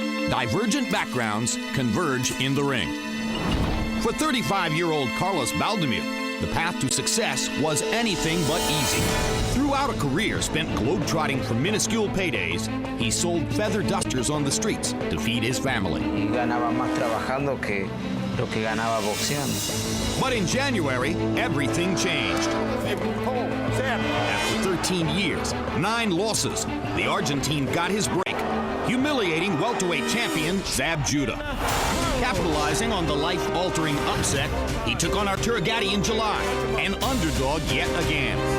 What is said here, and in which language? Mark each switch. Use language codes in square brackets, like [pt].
[en] Divergent backgrounds converge in the ring. For 35-year-old Carlos Baldomir, the path to success was anything but easy. Throughout a career spent globetrotting for minuscule paydays, he sold feather dusters on the streets to feed his family. [es] Ganaba más trabajando que lo que ganaba boxeando. [en] But in January, everything changed. After 13 years, 9 losses, the Argentine got his break, humiliating welterweight champion Zab Judah. Capitalizing on the life-altering upset, he took on Arturo Gatti in July, an underdog yet again.